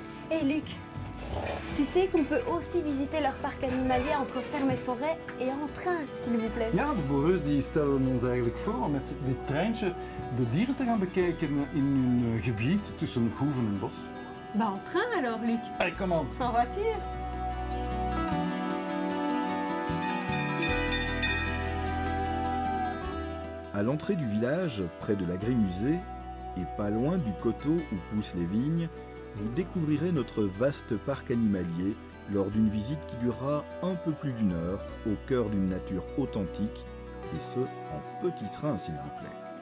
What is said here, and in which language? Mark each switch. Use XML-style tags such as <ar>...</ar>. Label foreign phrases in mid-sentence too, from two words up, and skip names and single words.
<fr>Hé Luc, tu sais qu'on peut aussi visiter leur parc animalier entre ferme et forêt et en train, s'il vous plaît.</fr> <nl>Ja, de boeren die stellen ons eigenlijk voor om met dit treintje de dieren te gaan bekijken in hun gebied tussen Hoeven en Bos.</nl> <fr>Bah en train alors Luc. Allez,</fr> <nl>kom aan.</nl> <fr>En voiture. À l'entrée du village, près de l'agrimusée, et pas loin du coteau où poussent les vignes, vous découvrirez notre vaste parc animalier lors d'une visite qui durera un peu plus d'1 heure au cœur d'une nature authentique, et ce, en petit train s'il vous plaît.</fr>